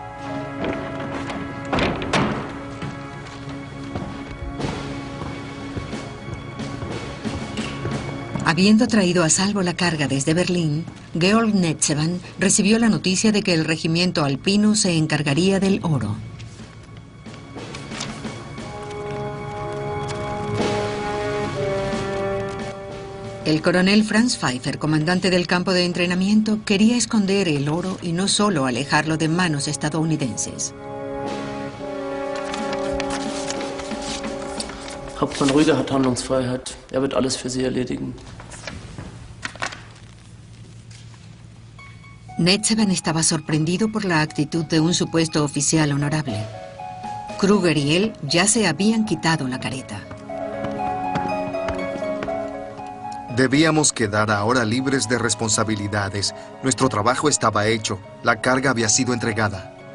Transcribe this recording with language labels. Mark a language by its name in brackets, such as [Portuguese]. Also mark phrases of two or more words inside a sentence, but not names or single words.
[Spanish] Habiendo traído a salvo la carga desde Berlín, Georg Netzeban recibió la noticia de que el regimiento alpino se encargaría del oro. El coronel Franz Pfeiffer, comandante del campo de entrenamiento, quería esconder el oro y no solo alejarlo de manos estadounidenses. [German] Hauptmann Rüger hat Handlungsfreiheit. Wird alles für Sie erledigen. [Spanish] Netzeban estaba sorprendido por la actitud de un supuesto oficial honorable. Kruger y él ya se habían quitado la careta. Debíamos quedar ahora libres de responsabilidades. Nuestro trabajo estaba hecho. La carga había sido entregada.